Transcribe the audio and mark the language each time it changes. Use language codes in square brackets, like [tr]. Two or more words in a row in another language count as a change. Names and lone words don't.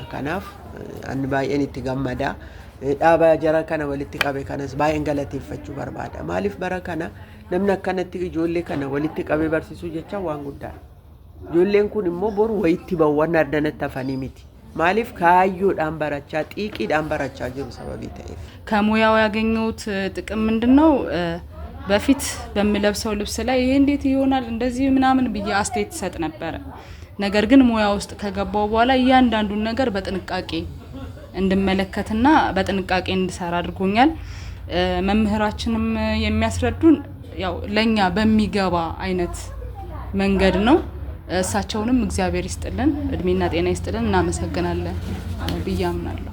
[om] Kanaaf ani baay'een itti gammada. Dhaaba jara kana walitti qabe kanas baay'een galateeffachuu barbaada. Maaliif bara kana namni akkanatti ijoollee kana walitti qabee barsiisuu jecha waan guddaadha. Ijoolleen kun immoo boru wayitti bawwan addanatti hafanii miti. Maaliif kaayyoodhaan barachaa xiiqiidhaan barachaa jiru sababii ta'eef. [am] ከሙያው ያገኘሁት ጥቅም ምንድነው? በፊት በሚለብሰው ልብስ ላይ ይሄ እንዴት ይሆናል እንደዚህ ምናምን ብዬ አስተያየት ሰጥ ነበር። ነገር ግን ሙያ ውስጥ ከገባው በኋላ እያንዳንዱን ነገር በጥንቃቄ እንድመለከትና በጥንቃቄ እንድሰራ አድርጎኛል። መምህራችንም የሚያስረዱን ያው ለኛ በሚገባ አይነት መንገድ ነው። እሳቸውንም እግዚአብሔር ይስጥልን፣ እድሜና ጤና ይስጥልን፣ እናመሰግናለን ብዬ አምናለሁ።